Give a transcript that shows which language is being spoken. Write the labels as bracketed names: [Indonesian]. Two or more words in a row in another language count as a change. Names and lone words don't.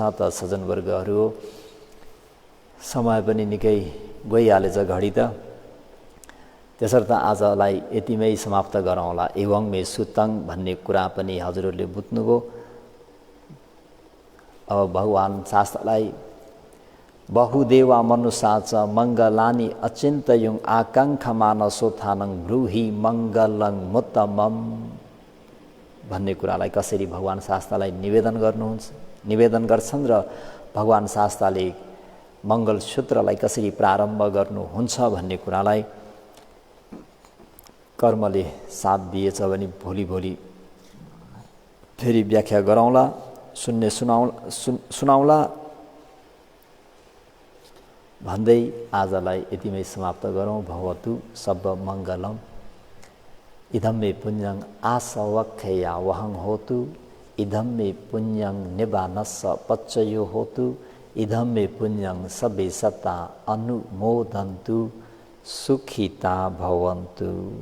[Nepali] त सज्जनवर्गहरू, समय पनि निकै गइहालेछ घडी त, त्यसर्थ आजलाई यतिमै समाप्त गरौँला। [Pali] एवं मे सुतङ [Nepali] भन्ने कुरा पनि हजुरहरूले बुझ्नुभयो। अब भगवान शास्त्रलाई [Pali] बहुदेवा मनुषाच मङ्गलानि अचिन्तयुङ आकाङ्क्षा मानसोत्थानं ब्रूहि मङ्गलं मुत्तमम [Nepali] भन्ने कुरालाई कसरी भगवान शास्त्रलाई निवेदन गर्छन् र भगवान शास्त्रले मङ्गलसूत्रलाई कसरी प्रारम्भ गर्नुहुन्छ भन्ने कुरालाई कर्मले साथ दिएछ भने भोलि फेरि व्याख्या गरौँला, सुनाउला भन्दै आजलाई यतिमै समाप्त गरौँ। [Pali] भवतु सब मङ्गलम। इदं मे पुण्यं आसवक्षया वहं होतु, इदं मे पुण्यं निबानस्स पच्चयो होतु, इदं मे पुण्यं सबे सत्ता अनुमोदन्तु, सुखिता भवन्तु।